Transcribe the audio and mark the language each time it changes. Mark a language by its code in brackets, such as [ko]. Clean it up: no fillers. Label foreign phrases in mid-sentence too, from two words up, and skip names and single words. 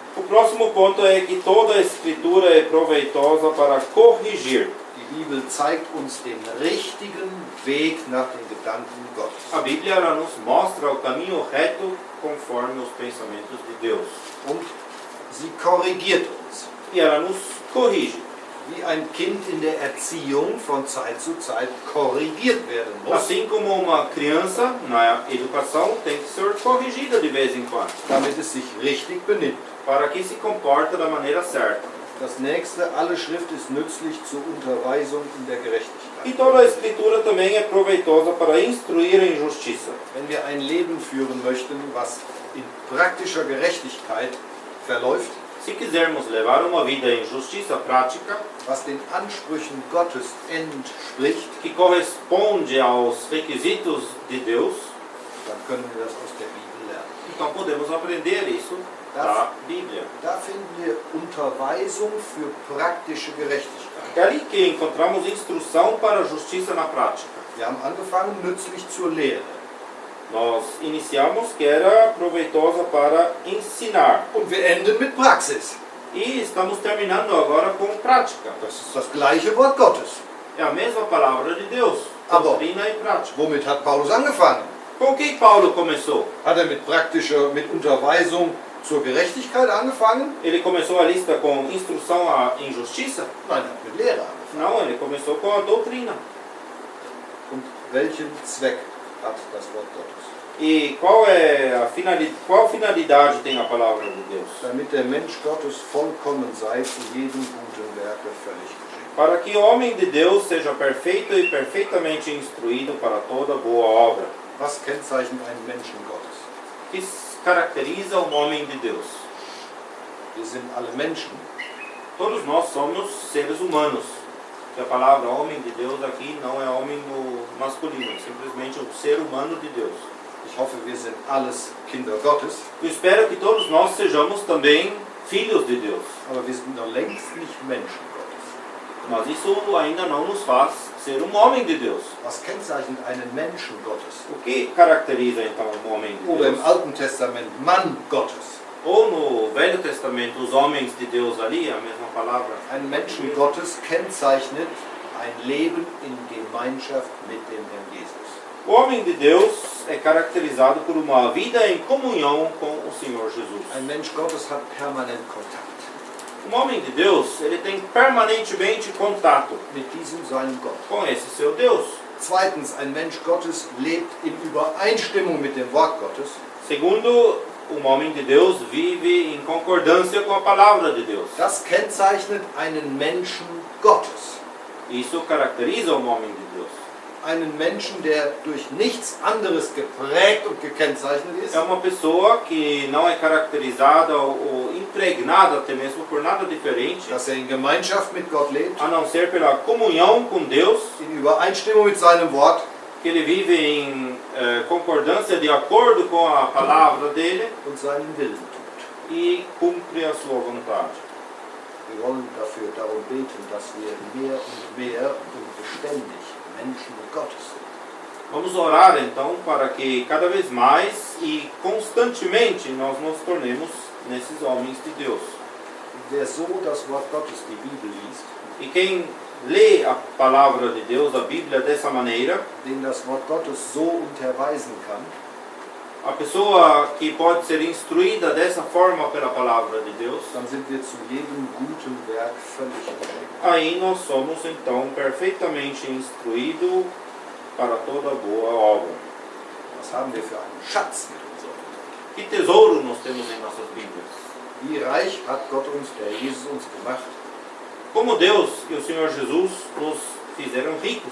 [pt] O próximo ponto é que toda a escritura é proveitosa para corrigir. [de] Die Bibel zeigt uns den richtigen Weg nach den Gedanken Gottes. [pt] A Bíblia ela nos mostra o caminho reto conforme os pensamentos de Deus. [de] Und sie korrigiert uns. [pt] E ela nos corrige. [de] Wie ein Kind in der Erziehung von Zeit zu Zeit korrigiert werden muss, [pt] Assim como uma criança na educação tem que ser corrigida de vez em quando, [de] damit es sich richtig benimmt. [pt] para que se comporte da maneira certa. [de] Das nächste, alle Schrift ist nützlich zur Unterweisung in der [pt] E [de] Gerechtigkeit. [pt] toda a escritura também é proveitosa para instruir em justiça. [de] Wenn wir ein Leben führen möchten, was in praktischer Gerechtigkeit verläuft, [pt] Se quisermos levar uma vida em justiça prática, [de] was den Ansprüchen Gottes entspricht, [pt] que corresponde aos requisitos de Deus, [de] dann können wir das aus der Bibel lernen. [pt] então podemos aprender isso da Bíblia. [de] Da finden wir Unterweisung für praktische Gerechtigkeit. [pt] É ali que encontramos instrução para a justiça na prática. [de] Wir haben angefangen, nützlich zur Lehre. [pt] Nós iniciamos que era proveitosa para ensinar. [de] Und wir enden mit Praxis. [pt] E estamos terminando agora com prática. [de] Das ist das gleiche Wort Gottes. [pt] É a mesma palavra de Deus, Ah, bom. doutrina e prática. [de] Womit hat Paulus angefangen? [pt] Com que Paulo começou? [de] Hat er mit Unterweisung zur Gerechtigkeit angefangen? [pt] Ele começou a lista com instrução à injustiça? [de] Nein, er hat mit Lehre angefangen. [pt] Não, ele começou com a doutrina. [de] Und welchen Zweck hat das Wort Gottes? [pt] E qual finalidade tem a palavra de Deus? [de] Damit der Mensch Gottes vollkommen sei, zu jedem guten Werke völlig geschickt. [pt] Para que o homem de Deus seja perfeito e perfeitamente instruído para toda boa obra. [de] Was kennzeichnet einen Menschen Gottes? [pt] O que caracteriza um homem de Deus? [de] Wir sind alle Menschen. [pt] Todos nós somos seres humanos. A palavra homem de Deus aqui não é homem no masculino, é simplesmente um ser humano de Deus. [de] Ich hoffe, wir sind alles Kinder Gottes, [pt] Eu espero que todos nós sejamos também filhos de Deus. [de] aber wir sind noch längst nicht Menschen Gottes. [pt] Mas isso ainda não nos faz ser um homem de Deus. [de] Was kennzeichnet einen Menschen Gottes? [pt] O que caracteriza então um homem de [de] Oder [pt] Deus? [de] im Alten Testament Mann Gottes. [pt] Ou no Velho Testamento, os homens de Deus ali, a mesma palavra. [de] Ein Menschen Gottes kennzeichnet ein Leben in Gemeinschaft mit dem Herrn Jesus. [pt] O homem de Deus é caracterizado por uma vida em comunhão com o Senhor Jesus. [de] Ein Mensch Gottes hat permanent Kontakt [pt] Um homem de Deus, ele tem permanentemente contato [de] mit diesem seinem Gott. [pt] com esse seu Deus. [de] Zweitens, ein Mensch Gottes lebt in Übereinstimmung mit dem Wort Gottes. [pt] Segundo, um homem de Deus vive em concordância com a palavra de Deus. [de] Das kennzeichnet einen Menschen Gottes. [pt] Isso caracteriza um homem de Deus. [de] Einen Menschen, der durch nichts anderes geprägt und gekennzeichnet ist, [pt] É uma pessoa que não é caracterizada ou impregnada até mesmo por nada diferente, [de] dass in Gemeinschaft mit Gott lebt, [pt] a não ser pela comunhão com Deus, [de] in Übereinstimmung mit seinem Wort [pt] que ele vive em concordância de acordo com a palavra dele [de] und seinen Willen tut. [pt] e cumpre a sua vontade. [de] Wir wollen darum beten, dass wir mehr und mehr und beständig Menschen Gottes sind. [pt] Vamos orar então para que cada vez mais e constantemente nós nos tornemos nesses homens de Deus. [de] Wer so das Wort Gottes, die Bibel liest, [pt] E quem lê a palavra de Deus, a Bíblia, dessa maneira, [de] den das Wort Gottes so unterweisen kann, [pt] a pessoa que pode ser instruída dessa forma pela palavra de Deus, [de] dann sind wir zu jedem guten Werk völlig geschickt. [pt] aí nós somos então perfeitamente instruídos para toda boa obra. [de] Was haben wir für einen Schatz mit unserem Wort? [pt] Que tesouro nós temos em nossas Bíblias? [de] Wie reich hat Gott uns, der Jesus uns gemacht, [pt] Como Deus e o Senhor Jesus nos fizeram ricos,